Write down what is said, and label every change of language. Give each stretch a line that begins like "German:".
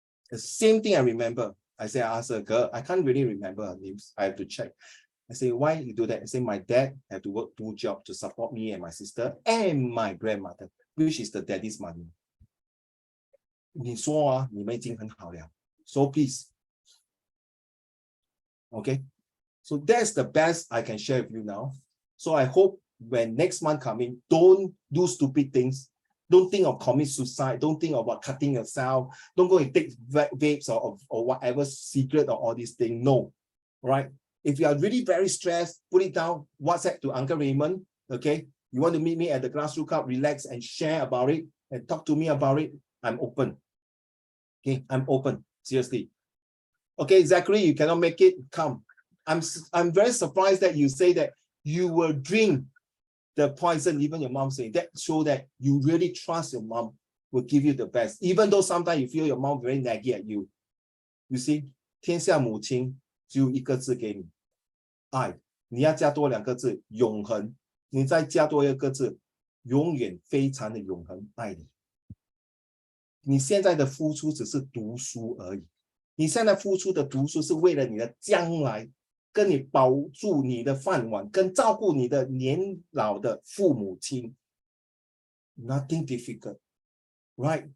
English: The same thing I remember. I asked her, girl, I can't really remember her names. I have to check. I say, why you do that? I say, my dad had to work 2 jobs to support me and my sister and my grandmother, which is the daddy's money.
Chinese: 你说啊，你们已经很好了.
English: So please. Okay. So that's the best I can share with you now. So I hope when next month coming, don't do stupid things. Don't think of commit suicide. Don't think about cutting yourself. Don't go and take vapes or whatever secret or all these things. No. Right? If you are really very stressed, put it down. WhatsApp to Uncle Raymond. Okay. You want to meet me at the Grassroots Club, relax and share about it and talk to me about it. I'm open. Okay. I'm open. Seriously. Okay, Zachary, you cannot make it. Come. I'm very surprised that you say that you will drink the poison. Even your mom saying that show that you really trust your mom will give you the best. Even though sometimes you feel your mom very naggy at you. You see,
Chinese: 天下母亲只有一个字给你，爱。你要加多2个字，永恒。你再加多1个字，永远非常的永恒，爱你。你现在的付出只是读书而已。你现在付出的读书是为了你的将来，跟你保住你的饭碗，跟照顾你的年老的父母亲。
English: Nothing difficult, right?